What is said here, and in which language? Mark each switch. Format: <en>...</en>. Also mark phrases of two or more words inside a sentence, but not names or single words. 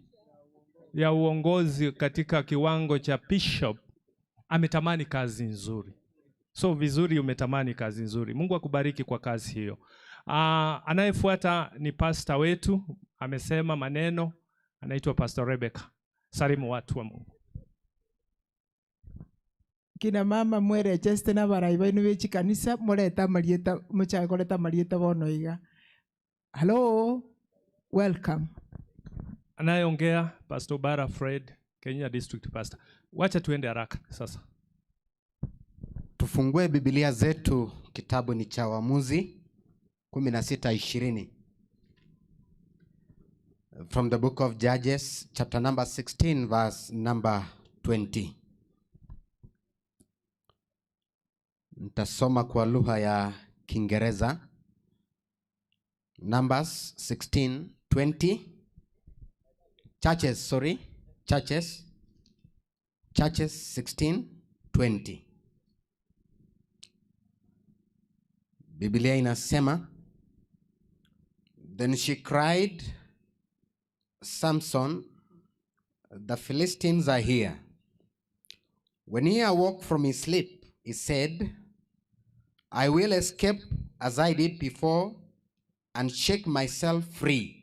<sw>Ya uongozi katika kiwango cha bishop ametamani kazi nzuri. So vizuri umetamani kazi nzuri. Mungu akubariki kwa kazi hiyo. Anayefuata ni pastor wetu, amesema maneno, anaitwa Pastor Rebecca. Salimu watu wa Mungu.</sw> <guz>Kina mama mwere cheste na baraiba inu bechi kanisa moreta marieta muchakoleta marieta bonoiga.</guz> <en>Hello, welcome.</en> <sw>Anayeongea Pastor Bara Fred,</sw> <en>Kenya District Pastor.</en> <sw>Wacha tuende haraka sasa. Tufungue Biblia zetu, kitabu ni cha Waamuzi 16:20.</sw> <en>From the book of Judges, chapter number 16, verse number 20.</en> <sw>Nitasoma kwa lugha ya Kiingereza.</sw> <en>Numbers 16:20. Churches 16:20.</en> <sw>Biblia inasema,</sw> <en>then she cried, Samson, the Philistines are here. When he awoke from his sleep, he said, I will escape as I did before and shake myself free.</en>